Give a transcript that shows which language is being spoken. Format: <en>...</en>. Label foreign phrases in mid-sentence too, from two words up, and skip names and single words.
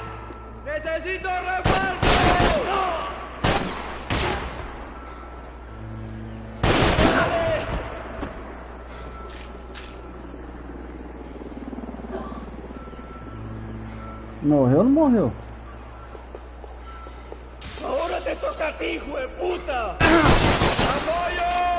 <es>¡Necesito refuerzo!</es> <pt>Morreu ou não morreu?</pt> <es>¡Ahora te toca a ti, hijo de puta! ¡Apoyo!</es>